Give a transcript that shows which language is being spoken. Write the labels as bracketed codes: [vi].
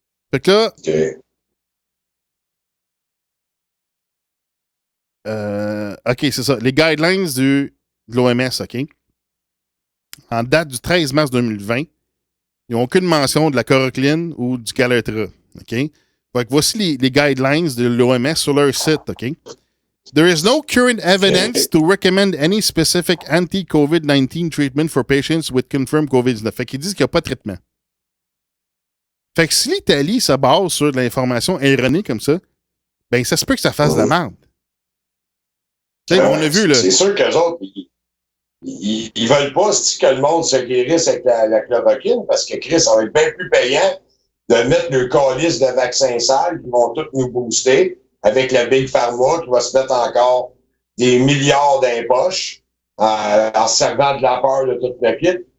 [fr] Fait que là, OK, c'est ça. Les guidelines de l'OMS, OK, en date du 13 mars 2020, ils n'ont aucune mention de la chloroquine ou du Caletra, OK? Fait que voici les guidelines de l'OMS sur leur site, OK? [en] There is no current evidence to recommend any specific anti-COVID-19 treatment for patients with confirmed COVID-19. [fr] Fait qu'ils disent qu'il n'y a pas de traitement. Fait que si l'Italie se base sur de l'information erronée comme ça, ben ça se peut que ça fasse de la merde. On a vu, là. C'est sûr qu'eux autres, ils veulent pas que le monde se guérisse avec la chloroquine parce que Chris, ça va être bien plus payant de mettre le calice de vaccins sales qui vont tous nous booster avec la Big Pharma qui va se mettre encore des milliards dans les poches en se servant de la peur de toute la kit.